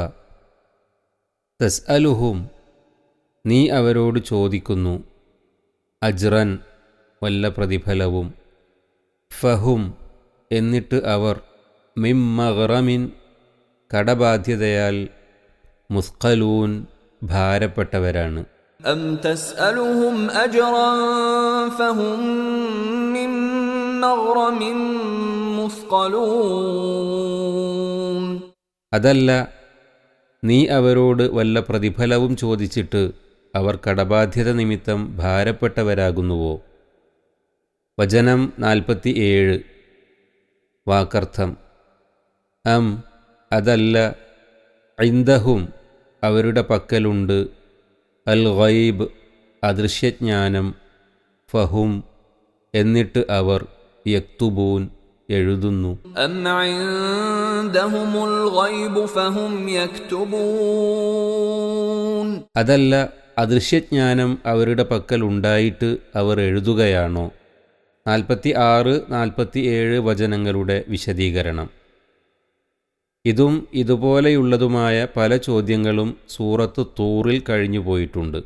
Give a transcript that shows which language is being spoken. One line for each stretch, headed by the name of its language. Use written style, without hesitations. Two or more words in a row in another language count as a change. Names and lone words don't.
Malayalam: തസ്അലുഹും നീ അവരോട് ചോദിക്കുന്നു, അജ്റൻ വല്ല പ്രതിഫലവും, ഫഹും എന്നിട്ട് അവർ,
Arabic: من مغرم
Malayalam: കടബാധ്യതയാൽ, മുസ്ഖലൂൻ ഭാരപ്പെട്ടവരാണ്.
Arabic: أم تسألهم أجرا فهم من مغرم مثقلون
Malayalam: അതല്ല, നീ അവരോട് വല്ല പ്രതിഫലവും ചോദിച്ചിട്ട് അവർ കടബാധ്യത നിമിത്തം ഭാരപ്പെട്ടവരാകുന്നുവോ. വചനം 47. വാക്കർത്ഥം. അം അതല്ല, ഇൻദഹും അവരുടെ പക്കലുണ്ട്,
Arabic: الغيب
Malayalam: അദൃശ്യജ്ഞാനം, ഫഹും എന്നിട്ട് അവർ, യക്തുബൂൻ എഴുതുന്നു.
Arabic: أم عندهم الغيب فهم يكتبون
Malayalam: അതല്ല, അദൃശ്യജ്ഞാനം അവരുടെ പക്കൽ ഉണ്ടായിട്ട് അവർ എഴുതുകയാണോ. 46, 47 വചനങ്ങളുടെ വിശദീകരണം. ഇതും ഇതുപോലെയുള്ളതുമായ പല ചോദ്യങ്ങളും സൂറത്ത് തൂറിൽ കഴിഞ്ഞുപോയിട്ടുണ്ട്.